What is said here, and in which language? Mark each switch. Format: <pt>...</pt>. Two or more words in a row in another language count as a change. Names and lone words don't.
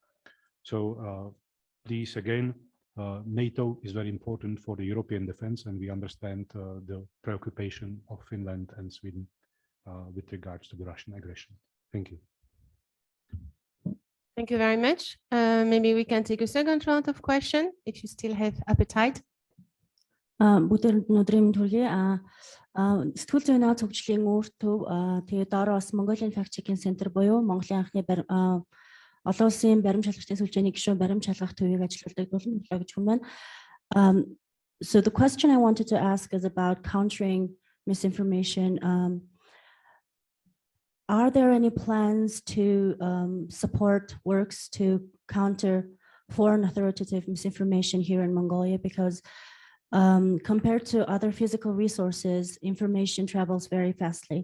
<en>So please, again, NATO is very important for the European defense, and we understand the preoccupation of Finland and Sweden with regards to the Russian aggression. Thank you. Thank you very much. Maybe we can take a second round of questions if you still have appetite.</en> <mn>Бүгдээр өнөөдрийн мэнд хүргэе. Сэтгүүл зүйн наад хөгжлийн үүр төв тэгээд доороо бас Mongolian Fact Checking Center буюу Монголын анхны олон улсын баримт шалгалтын сүлжээний гишүүн баримт шалгах төвийг ажилуулдаг боловлоо гэж хүн байна.</mn> <en>So the question I wanted to ask is about countering misinformation. Are there any plans to support works to counter foreign authoritative misinformation here in Mongolia? Because compared to other physical resources, information travels very fastly.</en>